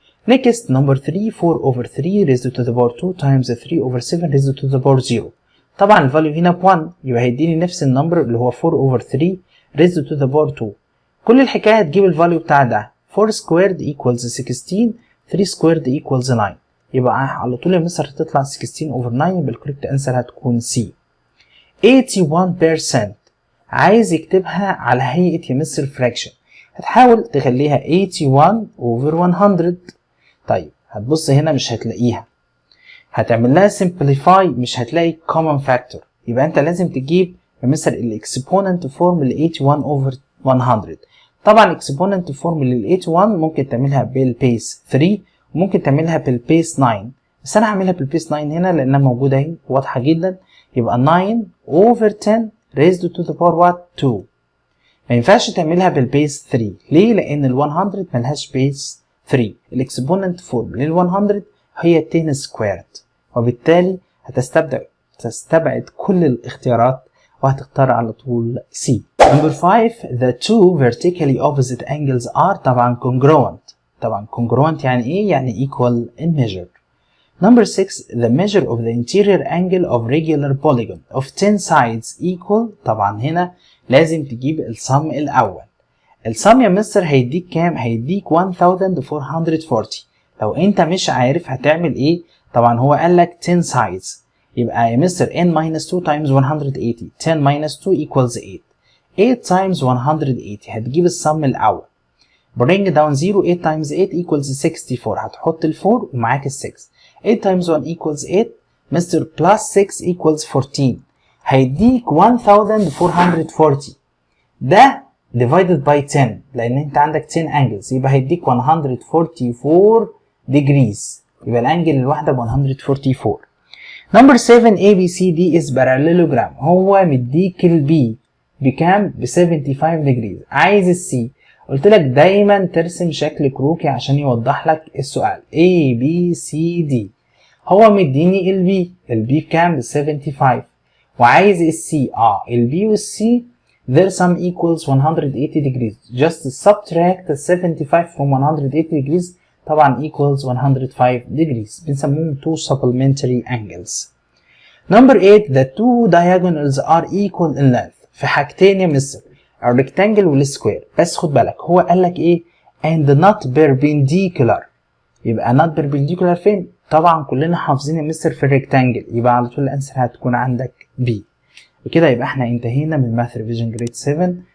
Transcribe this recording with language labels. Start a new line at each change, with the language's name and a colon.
English: Next number 3 4 over 3 raised to the power 2 times 3 over 7 raised to the power 0.
Arabic: طبعا الفاليو هنا ب 1 يبقى هيديني نفس النمبر اللي هو
English: 4 over 3 raised to the power 2.
Arabic: كل الحكاية هتجيب الفاليو بتاع ده
English: 4 squared equals 16 3 squared equals 9.
Arabic: يبقى على طول يا مستر هتطلع 16 over 9. يبقى الكوريكت انسر هتكون C. 81% عايز يكتبها على هيئة يا مستر fraction. هتحاول تخليها
English: 81 over 100.
Arabic: طيب هتبص هنا مش هتلاقيها. هتعمل لها simplify مش هتلاقي common factor. يبقى انت لازم تجيب يا مستر الاكسبوننت فورم ل 81 over 100. طبعا الاكسبوننت فورم لل 81 ممكن تعملها بالبيس 3 وممكن تعملها بالبيس 9. بس انا هعملها بالبيس 9 هنا لانها موجوده اهي واضحه جدا. يبقى
English: 9 over 10 raised to the power what 2.
Arabic: ما ينفعش تعملها بالبيس 3. ليه؟ لان ال 100 ملهاش بيس 3. الاكسبوننت فورم لل 100 هي 10 سكويرد وبالتالي هتستبعد كل الاختيارات وهتختار على طول C.
English: Number 5 the two vertically opposite angles are
Arabic: طبعا
English: congruent.
Arabic: طبعا congruent يعني ايه؟ يعني
English: equal in measure. Number 6 the measure of the interior angle of regular polygon of 10 sides equal.
Arabic: طبعا هنا لازم تجيب السم الأول. السم يا مستر هيديك كام؟ هيديك 1440. لو انت مش عارف هتعمل ايه؟ طبعا هو قال لك 10 sides. يبقى يا مستر
English: n minus 2 times 180. 10 minus 2 equals 8. 8 times 180
Arabic: هتجيب السم الأول.
English: bring down 0 8 times 8 equals 64.
Arabic: هتحط ال 4 ومعاك ال 6.
English: 8 times 1 equals 8.
Arabic: مستر
English: plus 6 equals 14.
Arabic: هيديك 1440. ده
English: divided by 10
Arabic: لأن أنت عندك 10 angles يبقى هيديك 144 degrees. يبقى الأنجل الواحدة ب 144.
English: Number 7 ABCD is parallelogram.
Arabic: هو مديك ال B بكام؟ ب
English: 75 degrees.
Arabic: عايز ال C. قلت لك دايما ترسم شكل كروكي عشان يوضح لك السؤال. A B C D. هو مديني ال B. ال B بكام؟ ب 75. وعايز ال C. ال B وال C
English: their sum equals 180 degrees. Just subtract 75 from 180 degrees.
Arabic: طبعا
English: equals 105 degrees.
Arabic: بنسموهم
English: two supplementary angles. Number 8 the two diagonals are equal in length.
Arabic: في حاجتين يا مستر الريكتانجل والسكوير. بس خد بالك هو قال لك ايه؟
English: and not perpendicular.
Arabic: يبقى
English: not perpendicular
Arabic: فين؟ طبعا كلنا حافظين يا مستر في الريكتانجل. يبقى على طول الانسر هتكون عندك B. وكده يبقى احنا انتهينا من ماث ريفيجن جريد 7.